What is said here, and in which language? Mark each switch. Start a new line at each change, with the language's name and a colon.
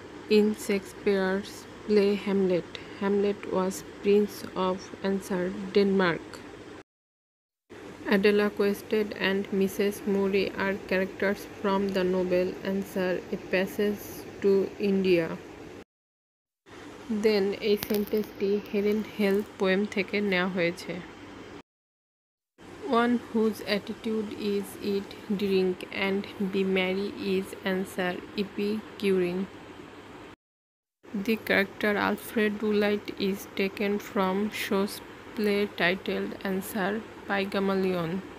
English: In Shakespeare's play Hamlet, Hamlet was Prince of answer Denmark. Adela Quested and Mrs. Murray are characters from the novel. Answer A Passage to India.
Bangla: Then এই সেন্টেন্সটি Helen হেল poem থেকে নেওয়া হয়েছে।
English: One whose attitude is eat, drink and be merry is answer Epicurean. The character Alfred Doolittle is taken from Shaw's play titled answer Pygmalion.